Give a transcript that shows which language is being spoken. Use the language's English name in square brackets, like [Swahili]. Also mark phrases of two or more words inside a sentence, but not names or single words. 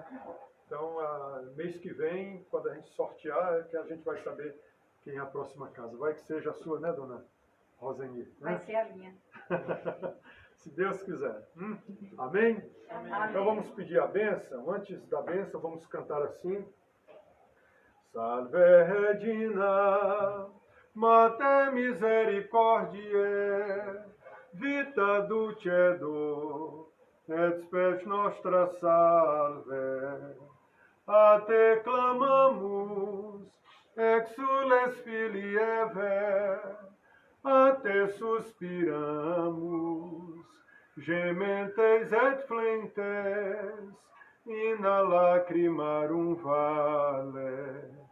[Portuguese] Então, mês que vem, quando a gente sortear, é que a gente vai saber quem é a próxima casa. Vai que seja a sua, né, dona Roseni? Né? Vai ser a minha. Se Deus quiser. Amém? Amém. Então vamos pedir a bênção. Antes da bênção, vamos cantar assim. [Latin] Salve Regina, Mater misericordiae, vita dulcedo, et spes nostra salve. A te clamamus, exules filii Eve, a te suspiramus, gementes et flentes, in lacrimarum vale.